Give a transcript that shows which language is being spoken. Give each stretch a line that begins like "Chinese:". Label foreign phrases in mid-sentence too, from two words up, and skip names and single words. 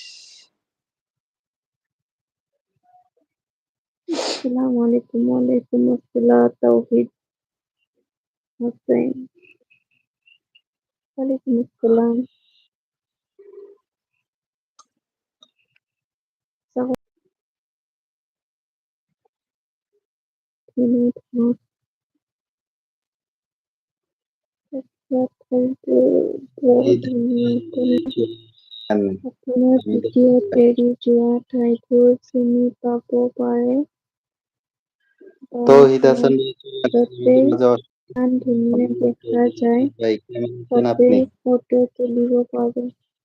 Arabic: السلام عليكم وعليكم السلام তাওহিদ হোসেন وعليكم السلام
Assamese: সালাম আপোনাৰ ভিডিঅ' এৰি যোৱা ঠাইবোৰ চিনি পাব পাৰে তৌহিদ হাসান য'তে ইমান ধুনীয়া দেখা যায়
Bangla: ভাই, কেমন আছেন
Assamese: তাতে
Bangla: আপনি?
Assamese: ফটো তুলিব পাৰে